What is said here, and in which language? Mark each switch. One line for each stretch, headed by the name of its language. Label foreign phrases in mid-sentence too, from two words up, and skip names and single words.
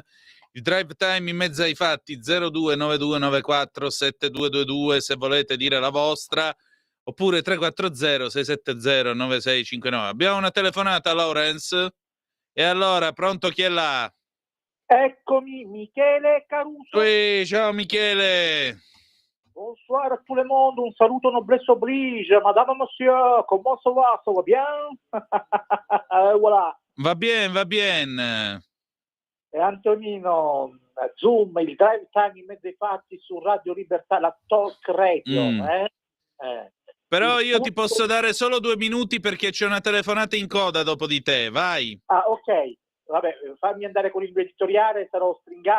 Italian: Il drive time in mezzo ai fatti 0292947222 se volete dire la vostra, oppure 340 670 9659. Abbiamo una telefonata, Lawrence. E allora, pronto, chi è là? Eccomi, Michele Caruso. Ciao Michele.
French: Bonsoir à tout le monde,
Italian: un saluto
French: noblesse oblige, madame, monsieur, comment ça va bien? Voilà. Va bien.
Italian: E Antonino, Zoom, il drive time in mezzo ai fatti su Radio Libertà, la talk radio. Però io ti posso dare solo 2 minuti perché c'è una telefonata in coda dopo di te, vai. Ah, ok. Vabbè, fammi andare con il mio editoriale, sarò stringato.